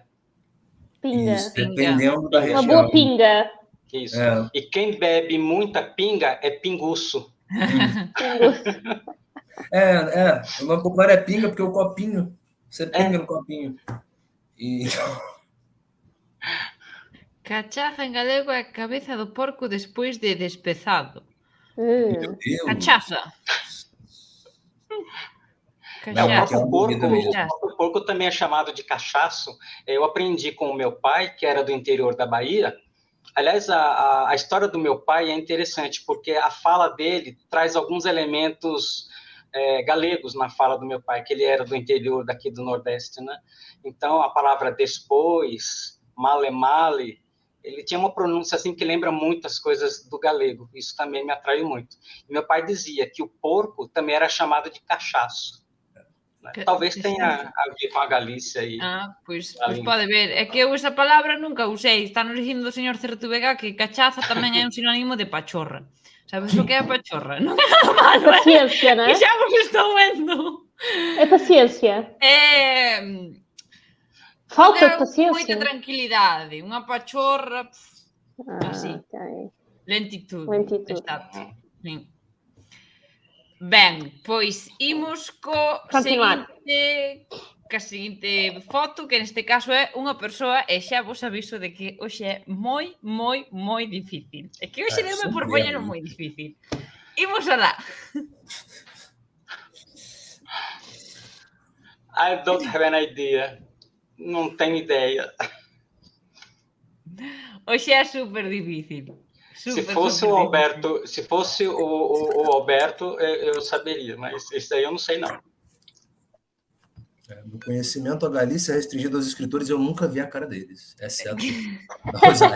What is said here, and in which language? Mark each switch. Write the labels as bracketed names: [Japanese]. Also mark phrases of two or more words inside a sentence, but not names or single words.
[Portuguese] Pinga. Isso, dependendo da região. Uma boa pinga. Isso. E quem bebe muita pinga é pinguço. O nome popular é pinga porque o copinho. Você pinga no copinho. [Galician] Cachaza en galego é a cabeza do porco despois de despezado. [Portuguese] Meu Deus. Cachaça. O próprio porco também é chamado de cachaço. Eu aprendi com o meu pai, que era do interior da Bahia. Aliás, a história do meu pai é interessante, porque a fala dele traz alguns elementos galegos na fala do meu pai, que ele era do interior daqui do Nordeste, né? Então, a palavra depois, male, ele tinha uma pronúncia assim que lembra muitas coisas do galego. Isso também me atraiu muito. E meu pai dizia que o porco também era chamado de cachaço. Talvez tenha a ver com a Galícia aí. [Galician] Pois pode ver. É que eu esa palabra nunca usei. Está nos dicindo do señor Certuvega que cachaza tamén é un sinónimo de pachorra. Sabes o que é a pachorra? Non é nada malo, [Portuguese] Paciência, não é? [Galician] Que xa vos estou vendo. [Portuguese] É paciência. Falta de paciência. [Galician] Moita tranquilidade. Unha pachorra... así. Okay. [Portuguese] Lentitude. [Galician] Exacto. [Portuguese] Sim. [Galician] Ben, pois imos co seguinte foto, que neste caso é unha persoa, e xa vos aviso de que hoxe é moi difícil. É que hoxe deume por poñelo moi difícil. Imos alá. [English] I don't have an idea. [Portuguese] Não tenho ideia. [Galician] Hoxe é super difícil. [Portuguese] Se fosse o Alberto, eu saberia, mas esse aí eu não sei, não. No conhecimento, a Galícia é restringido aos escritores, eu nunca vi a cara deles, exceto da Rosália.